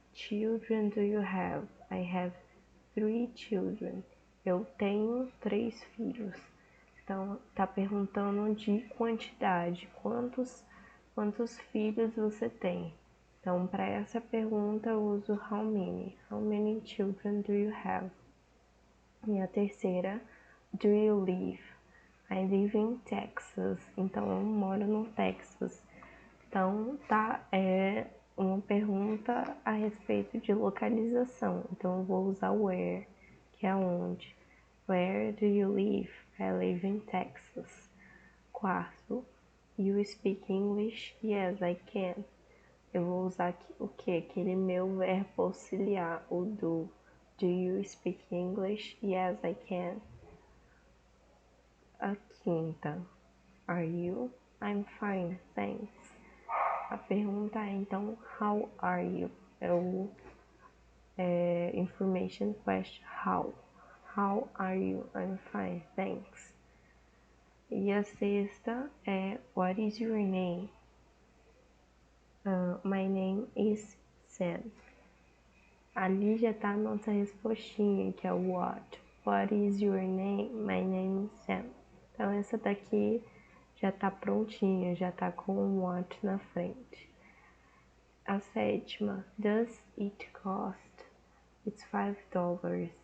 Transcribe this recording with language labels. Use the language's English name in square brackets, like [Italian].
[English] Children do you have? I have 3 children. [Portuguese] Eu tenho 3 filhos. Então, tá perguntando de quantidade. Quantos filhos você tem? Então, para essa pergunta, eu uso how many. [English] How many children do you have? [Portuguese] E a terceira, [English] do you live? I live in Texas. [Portuguese] Então, eu moro no Texas. Então, é uma pergunta a respeito de localização. Então, eu vou usar where, que é onde. [English] Where do you live? I live in Texas. Quarto, you speak English? Yes, I can. [Portuguese] Eu vou usar aqui, o que? Aquele meu verbo auxiliar, o do. [English] Do you speak English? Yes, I can. [Portuguese] A quinta, [English] are you? I'm fine, thanks. [Portuguese] A pergunta é, então, [English] how are you? Information question, how? How are you? I'm fine, thanks. [Portuguese] E a sexta é, [English] what is your name? My name is Sam. [Portuguese] Ali já tá a nossa respostinha, que é what? [English] What is your name? My name is Sam. [Portuguese] Então essa daqui já tá prontinha, já tá com o what na frente. A sétima, [English] does it cost? It's $5.